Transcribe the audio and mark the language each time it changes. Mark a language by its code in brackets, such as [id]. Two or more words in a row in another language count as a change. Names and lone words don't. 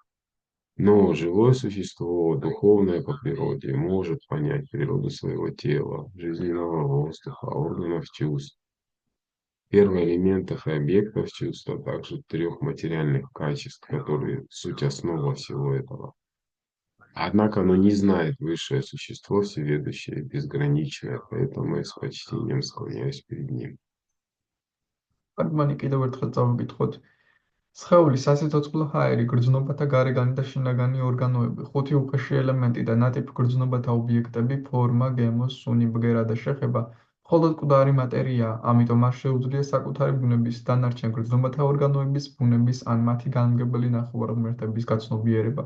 [ru] Но живое существо, духовное по природе, может понять природу своего тела, жизненного воздуха, органов чувств, первоэлементов и объектов чувств, а также трех материальных качеств, которые суть основа всего этого. Однако оно не знает высшее существо, всеведущее, безграничное, поэтому я с почтением склоняюсь перед ним. [ka] Argumani კიდევ ერთხელ წავიკითხოთ. სხეულის სასიცოცხლო ჰაერი, გრძნობათა გარეგანი და შინაგანი ორგანოები, ხუთი უხეში ელემენტი და ნატიფ გრძნობათა ობიექტები, ფორმა, გემო, სუნი, ბგერა და შეხება, მხოლოდ მკვდარი მატერიაა, ამიტომ არ შეუძლია საკუთარი ბუნების დანარჩენ გრძნობათა ორგანოების ბუნების ან მათი განმგებელი ნახევარღმერთების გაცნობიერება.